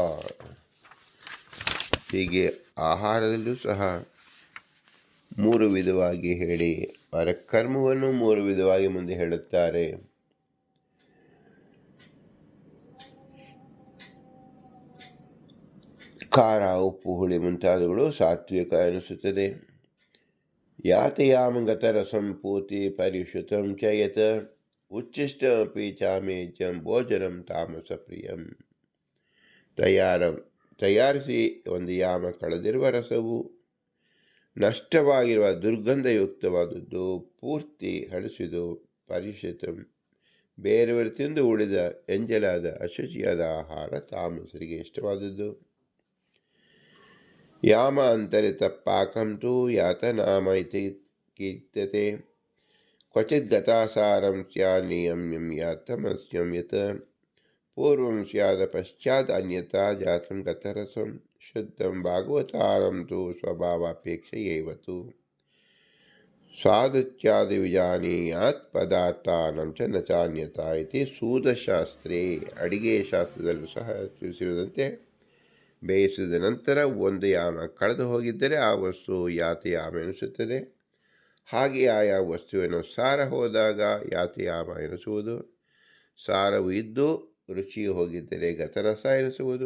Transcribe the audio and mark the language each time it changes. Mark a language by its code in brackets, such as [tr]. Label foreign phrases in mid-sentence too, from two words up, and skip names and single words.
[kn] ಹೀಗೆ ಆಹಾರದಲ್ಲೂ ಸಹ ಮೂರು ವಿಧವಾಗಿ ಹೇಳಿ ಕರ್ಮವನ್ನು ಮೂರು ವಿಧವಾಗಿ ಮುಂದೆ ಹೇಳುತ್ತಾರೆ. ಖಾರ ಉಪ್ಪು ಹುಳಿ ಮುಂತಾದವುಗಳು ಸಾತ್ವಿಕ ಎನಿಸುತ್ತದೆ. [sa] ಯಾತಯಾಮಗತ ರಸಂ ಪೂತಿ ಪರಿಶುತಂ ಚ ಯತ್ ಉಚ್ಚಿಷ್ಟಮಪಿ ಚಾಮೇಜ್ಯಂ ಭೋಜನಂ ತಾಮಸ ಪ್ರಿಯಂ. [kn] ತಯಾರಿಸಿ ಒಂದು ಯಾಮ ಕಳೆದಿರುವ ರಸವು ನಷ್ಟವಾಗಿರುವ ದುರ್ಗಂಧಯುಕ್ತವಾದದ್ದು, ಪೂರ್ತಿ ಹಳಸಿದು ಪರಿಶುತಂ ಬೇರೆಯವರು ತಿಂದು ಉಳಿದ ಎಂಜಲಾದ ಅಶುಚಿಯಾದ ಆಹಾರ ತಾಮಸರಿಗೆ ಇಷ್ಟವಾದದ್ದು. [sa] ಯಾಮ ಅಂತರಿತ ಪಾಕಂ ತು ಯಾತನಾಮ ಇತಿ ಕೀರ್ತ್ಯತೆ ಕ್ವಚಿತ್ ಗತಾಸಾರಂ ಸ್ಯಾತ್ ನಿಯಮ್ಯಂ ಯಾತಮಸ್ಯಂ ಯತ್ ಪೂರ್ವಂ ಸ್ಯಾದ ಪಶ್ಚಾತ್ ಅನ್ಯತಾ ಜಾತಂ ಗತರಸಂ ಶುದ್ಧಂ ಭಾಗವತಾರಂ ತು ಸ್ವಭಾವಾಪೇಕ್ಷೆಯೈವ ತು ಸ್ವಾದಿತ್ಯಾದಿ ವಿಜಾನೀಯಾತ್ ಪದಾರ್ಥಾನಂ ಚ ನ ಚಾನ್ಯತಾ ಇತಿ ಸೂದಶಾಸ್ತ್ರೇ. [kn] ಅಡಿಗೆ ಶಾಸ್ತ್ರದಲ್ಲೂ ಸಹ ತಿಳಿಸಿರುವಂತೆ ಬೇಯಿಸಿದ ನಂತರ ಒಂದು ಯಾಮ ಕಳೆದು ಹೋಗಿದ್ದರೆ ಆ ವಸ್ತು ಯಾತಯಾಮ ಎನಿಸುತ್ತದೆ. ಹಾಗೆ ಆಯಾ ವಸ್ತುವಿನ ಸಾರ ಹೋದಾಗ ಯಾತಯಾಮ ಎನಿಸುವುದು. ಸಾರವು ಇದ್ದು ರುಚಿ ಹೋಗಿದ್ದರೆ ಗತರಸ ಎನಿಸುವುದು.